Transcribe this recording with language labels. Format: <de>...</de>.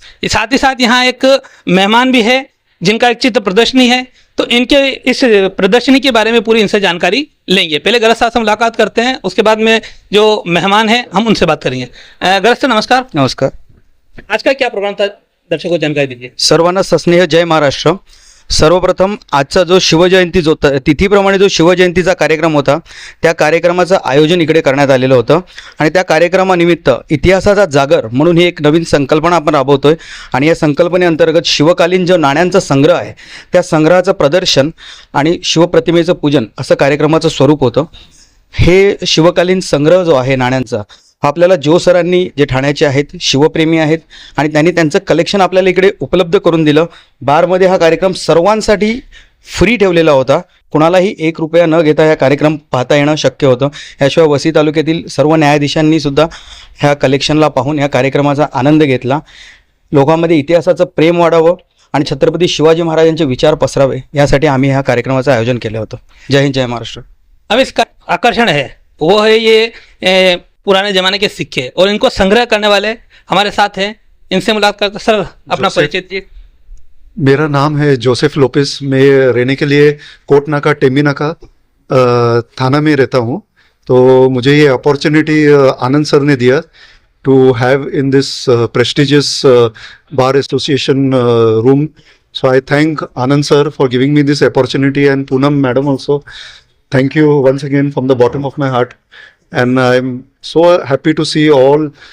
<hi>साथ ही साथ यहाँ एक मेहमान भी है जिनका एक चित्र प्रदर्शनी है, तो इनके इस प्रदर्शनी के बारे में पूरी इनसे जानकारी लेंगे। पहले गरज साहब से मुलाकात करते हैं, उसके बाद में जो मेहमान हैं हम उनसे बात करेंगे। गरज साहब नमस्कार। नमस्कार। आज का क्या प्रोग्राम था, दर्शकों को जानकारी दीजिए।</hi> <mr>सर्वांना सस्नेह जय महाराष्ट्र। सर्वप्रथम आजचा जो शिवजयंती जो तिथीप्रमाणे जो शिवजयंतीचा कार्यक्रम होता, त्या कार्यक्रमाचं आयोजन इकडे करण्यात आलेलं होतं आणि त्या कार्यक्रमानिमित्त इतिहासाचा जागर म्हणून ही एक नवीन संकल्पना आपण राबवतोय आणि या संकल्पनेअंतर्गत शिवकालीन जो नाण्यांचा संग्रह आहे त्या संग्रहाचं प्रदर्शन आणि शिवप्रतिमेचं पूजन असं कार्यक्रमाचं स्वरूप होतं। हे शिवकालीन संग्रह जो आहे नाण्यांचा, आपल्याला जो सरांनी, जे ठाण्याचे आहेत, शिवप्रेमी आहेत आणि त्यांनी त्यांचं कलेक्शन आपल्याला इकडे उपलब्ध करून दिलं। बारमध्ये हा कार्यक्रम सर्वांसाठी फ्री ठेवलेला होता। कुणालाही 1 रुपया न घेता हा कार्यक्रम पाहता येणं शक्य होतं। याशिवाय वसई तालुक्यातील सर्व न्यायाधीशांनी सुद्धा ह्या कलेक्शनला पाहून या कार्यक्रमाचा आनंद घेतला। लोकांमध्ये इतिहासाचं प्रेम वाढावं आणि छत्रपती शिवाजी महाराजांचे विचार पसरावे यासाठी आम्ही ह्या कार्यक्रमाचं आयोजन केलं होतं। जय हिंद, जय महाराष्ट्र।</mr> <hi>अब इसका आकर्षण है वो है ये पुराने ज़माने के सिक्के, और इनको संग्रह करने वाले हमारे साथ हैं। इनसे मुलाकात करते। सर, अपना परिचय दीजिए। मेरा नाम है जोसेफ लोपेस। मैं रहने के लिए कोट नाका, टेमी नाका थाना में रहता हूँ। तो मुझे ये अपॉर्चुनिटी आनंद सर ने दिया</hi> <en>To have in this prestigious bar association room. So I thank Anand sir for giving me this opportunity, and Poonam madam also. Thank you once again from the bottom of my heart, and I'm so happy to see all.</en>